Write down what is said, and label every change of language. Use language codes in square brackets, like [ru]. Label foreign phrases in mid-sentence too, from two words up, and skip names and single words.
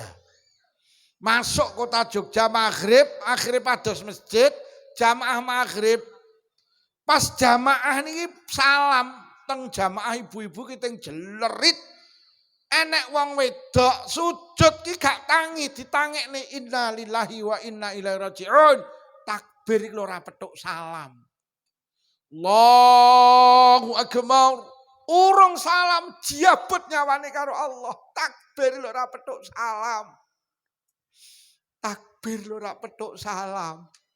[jv] Masuk kota Jogja maghrib, akhire pados masjid, jamaah maghrib. Pas jamaah niki salam teng jamaah ibu-ibu ki teng jelerit. Enek wong wedok sujud ki gak tangi ditangekne [ar] إنا لله وإنا إليه راجعون. [jv] Takbir iki ora petuk salam. [ar] الله أكبر. [jv] Urung salam jiabut nyawane karo Allah. Takbir ora petuk salam. Takbir ora petuk salam.